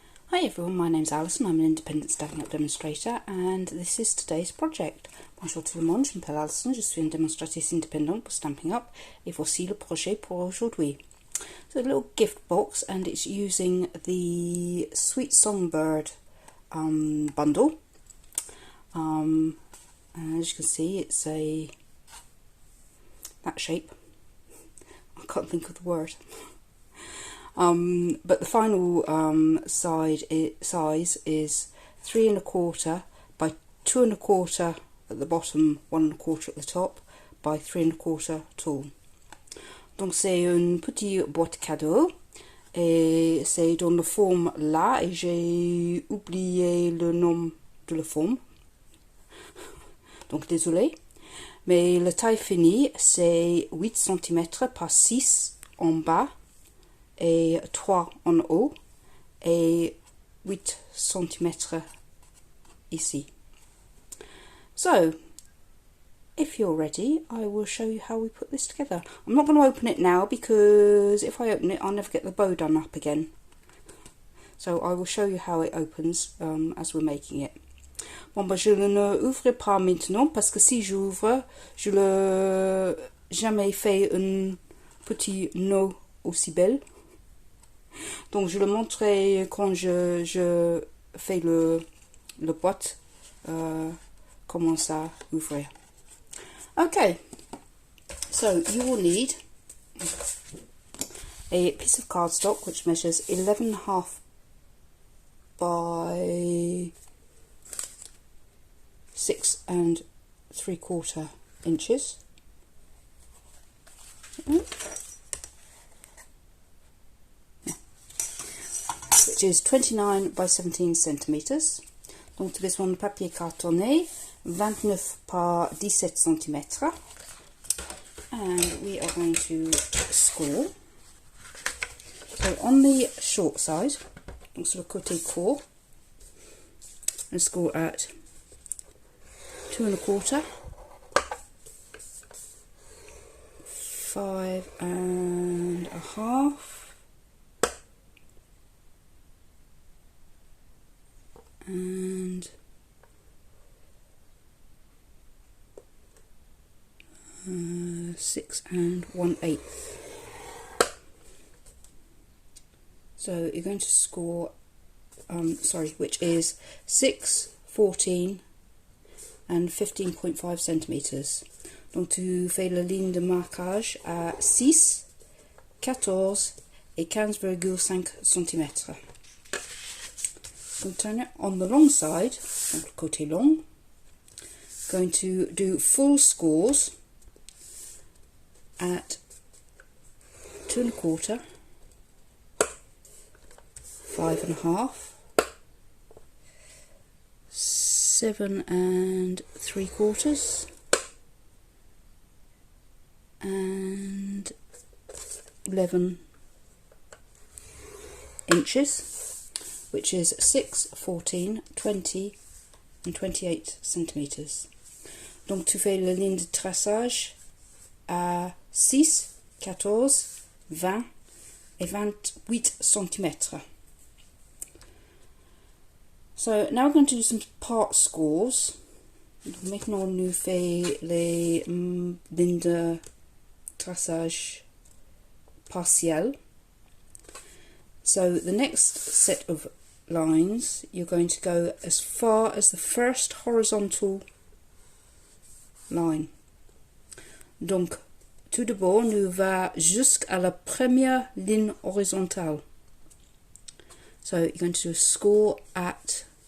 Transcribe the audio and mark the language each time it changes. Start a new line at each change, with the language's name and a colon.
English: Hi everyone, my name's Alison, I'm an independent Stampin' Up demonstrator and this is today's project.
French: Bonjour tout le monde, je m'appelle Alison, je suis une démonstratrice indépendante pour Stampin' Up et voici le projet pour aujourd'hui.
English: So a little gift box and it's using the Sweet Songbird bundle. As you can see, it's that shape. I can't think of the word. But the final size is 3 1/4 by 2 1/4 at the bottom, 1 1/4 at the top, by 3 1/4 tall.
French: Donc c'est une petite boîte cadeau et c'est dans la forme là et j'ai oublié le nom de la forme. Donc désolé. Mais la taille finie c'est 8 cm par 6 en bas et 3 en haut et 8 cm ici.
English: So, if you're ready, I will show you how we put this together. I'm not going to open it now because if I open it, I'll never get the bow done up again. So I will show you how it opens as we're making it.
French: Bon, bah, je ne ouvre pas maintenant parce que si j'ouvre, je n'ai jamais fait un petit nœud aussi belle. Donc je le montrerai quand je fais le boîte, comment ça ouvrir.
English: Okay, so you will need a piece of cardstock which measures 11.5 by 6 3/4 inches. Which is 29 by 17 centimeters.
French: Donc tu as besoin de papier cartonné 29 par 17 cm.
English: And we are going to score. So on the short side,
French: donc sur le côté court,
English: and score at 2 1/4, 5 1/2, and 6 1/8. So you're going to score, which is 6, 14 and 15.5 centimeters.
French: Donc tu fais la ligne de marquage à 6, 14 et 15,5 cm.
English: So turn it on the long side,
French: donc le côté long.
English: Going to do full scores at 2 1/4, 5 1/2, 7 3/4, and 11 inches, which is 6, 14, 20 and 28 centimeters.
French: Donc tu fais la ligne de traçage à 6, 14, 20 et 28 cm.
English: So now we're going to do some part scores.
French: Maintenant nous fait les lignes de traçage partielles.
English: So the next set of lines, you're going to go as far as the first horizontal line.
French: Donc, tout d'abord, nous va jusqu'à la première ligne horizontale.
English: So you're going to do a score at